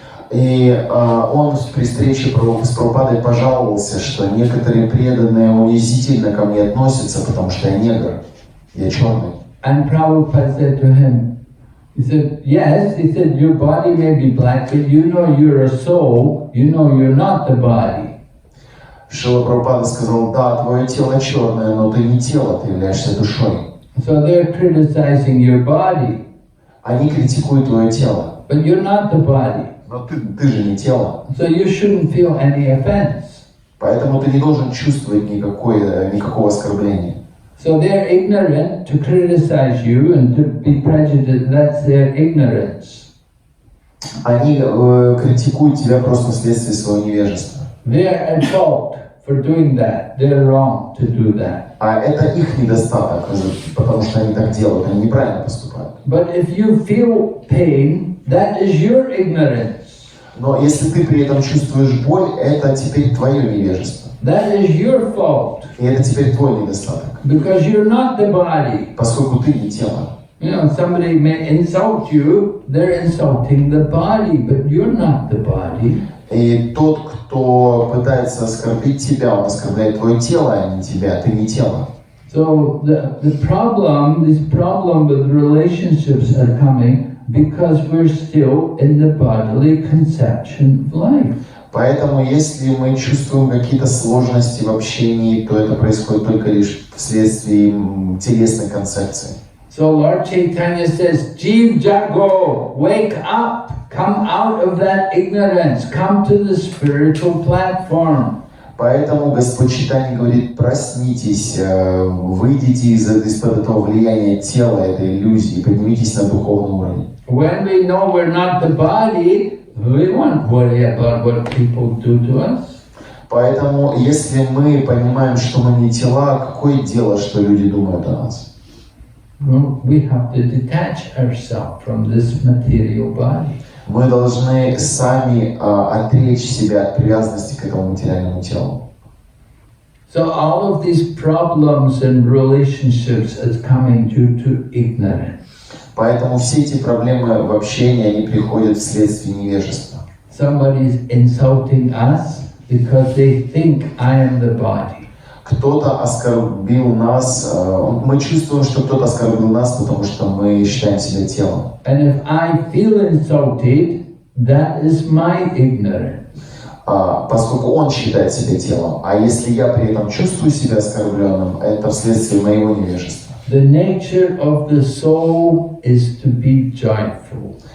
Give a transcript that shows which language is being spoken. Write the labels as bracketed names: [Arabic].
[Russian] И он при встрече с Прабхупадой пожаловался, что некоторые преданные унизительно ко мне относятся, потому что я негр, я черный. [English] And Prabhupada said to him, he said, yes, he said, your body may be black, but you know you're a soul, you know you're not the body. [Russian] Шрила Прабхупада сказал, да, твое тело черное, но ты не тело, ты являешься душой. [English] So they're criticizing your body. [Russian] Они критикуют твое тело. [English] But you're not the body. [Russian] Но ты же не тело. [English] So you shouldn't feel any offense. [Russian] Поэтому ты не должен чувствовать никакого оскорбления. [English] So they're ignorant to criticize you and to be prejudiced. That's their ignorance. [Russian] Они критикуют тебя просто вследствие своего невежества. [English] They're at fault for doing that. They're wrong to do that. [Russian] А это их недостаток, потому что они так делают, они неправильно поступают. [English] But if you feel pain, that is your ignorance. [Russian] Но если ты при этом чувствуешь боль, это теперь твое невежество. [English] That is your fault. [Russian] И это теперь твой недостаток. [English] Because you're not the body. [Russian] Поскольку ты не тело. [English] You know, somebody may insult you, they're insulting the body, but you're not the body. [Russian] И тот, кто пытается оскорбить тебя, он оскорбляет твое тело, а не тебя, ты не тело. [English] So this problem with relationships are coming because we're still in the bodily conception of life. [Russian] Поэтому, если мы чувствуем какие-то сложности в общении, то это происходит только лишь вследствие телесной концепции. [English] So Lord Chaitanya says, [Bangla] Jeev Jago, [English] wake up, come out of that ignorance, come to the spiritual platform. [Russian] Поэтому Господь Чайтанья говорит, проснитесь, выйдите из-под этого влияния тела, этой иллюзии, поднимитесь на духовный уровень. [English] When we know we're not the body, we won't worry about what people do to us. [Russian] Поэтому, если мы понимаем, что мы не тела, какое дело, что люди думают о нас? [English] We have to detach ourselves from this material body. [Russian] Мы должны сами отречь себя от привязанности к этому материальному телу. [English] So all of these problems and relationships is coming due to ignorance. [Russian] Поэтому все эти проблемы в общении, они приходят вследствие невежества. [English] Somebody is insulting us because they think I am the body. [Russian] Кто-то оскорбил нас, мы чувствуем, что кто-то оскорбил нас, потому что мы считаем себя телом. [English] And if I feel insulted, that is my ignorance. [Russian] Поскольку он считает себя телом, а если я при этом чувствую себя оскорбленным, это вследствие моего невежества. [English] The nature of the soul is to be joyful.